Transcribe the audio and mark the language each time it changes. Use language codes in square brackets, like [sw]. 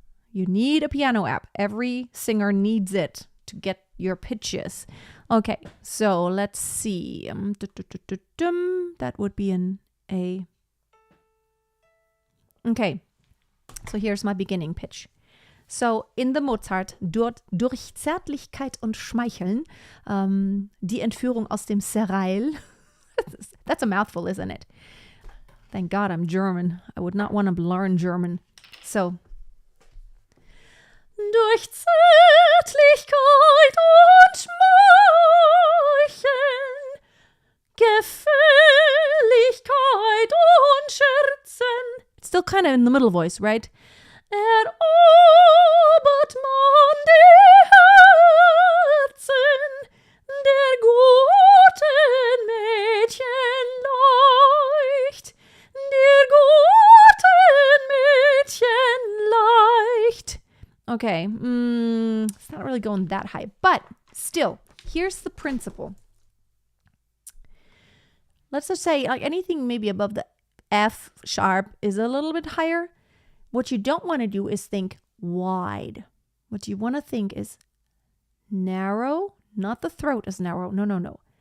[en] You need a piano app. Every singer needs it to get your pitches. Okay, so let's see. That would be an A. Okay, so here's my beginning pitch. So in the Mozart, [de] durch Zärtlichkeit und Schmeicheln, die Entführung aus dem Serail. [en] That's a mouthful, isn't it? Thank God I'm German. I would not want to learn German. So. [de] Durch Zärtlichkeit und Schmeicheln, Gefälligkeit und Scherzen. [en] It's still kind of in the middle voice, right? [de] Erobert man die Herzen der guten Mädchen leicht, der guten Mädchen leicht. [en] Okay, it's not really going that high, but still, here's the principle. Let's just say like anything maybe above the F sharp is a little bit higher. What you don't want to do is think wide. What you want to think is narrow, not the throat is narrow. No.